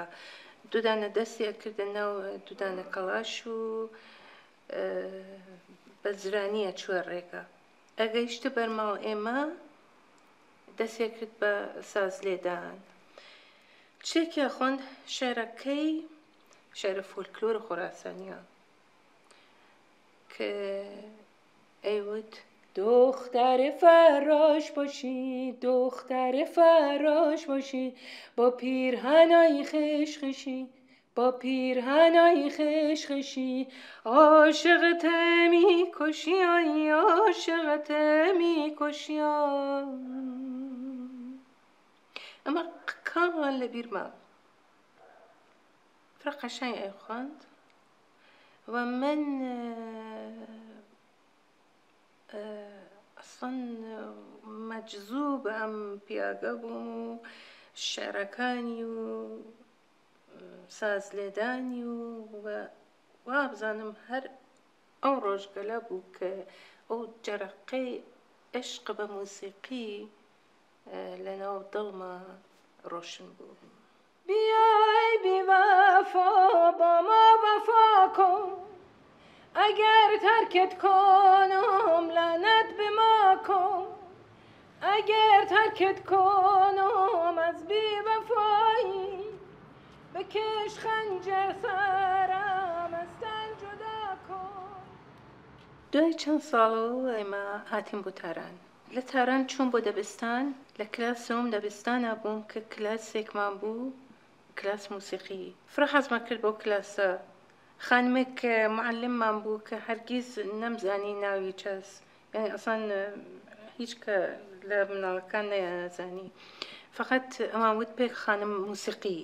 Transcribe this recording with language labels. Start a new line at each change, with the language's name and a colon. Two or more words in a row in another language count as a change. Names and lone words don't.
Central Kurdish: دوودانە دەستیە کردە ناو دوودانە کەڵاش و بە زرانیە چووە ڕێگە. ئەگەیشتە بەرماڵ ئێمە دەستیە کرد بە ساز لێدان. شتێکی خوند شێرەکەی شێرە فۆلکلۆرە خوراسانیە کە ئەیوت
Persian: دختر فراش باشی دختر فراش باشی با پیرهنای خشخشی با پیرهنای خشخشی عاشقت می‌کشی آی عاشقت می‌کشی اما کاملا
Central Kurdish: لەبیر مام فرە قەشەنگ ئەی خوند و من ئەسڵەن مەجذوب ئەم پیاگە بووم و شێعرەکانی و ساز لێدانی و وابزانم هەر ئەو ڕۆژگەلە بوو کە ئەو جەرەقەی عشق بە موسیقی لەناو دڵما ڕۆشن بوو.
Persian: بیای بی وفا با ما وفا کن اگر ترکت کنم لعنت به ما کن اگر ترکت کنم از بی وفایی بکش خنجر سرم از تن جدا کن.
Central Kurdish: دوای چەند ساڵەوە ئێمە هاتیم بۆ تاران. لە تاران چوون بۆ دەبستان لە کلاسەوەم دەبستانە بووم کە کلاسێکمان بوو کلاس موسیقی. فرە حەزمان کرد بۆ کلاسە. خانمێک معلممان بوو کە هەرگیز نەمزانی ناوی چەس یعنی ئەسڵەن هیچ کە لە مناڵەکان نەیانەزانی فقط ئەمان وت پێک خانم موسیقی.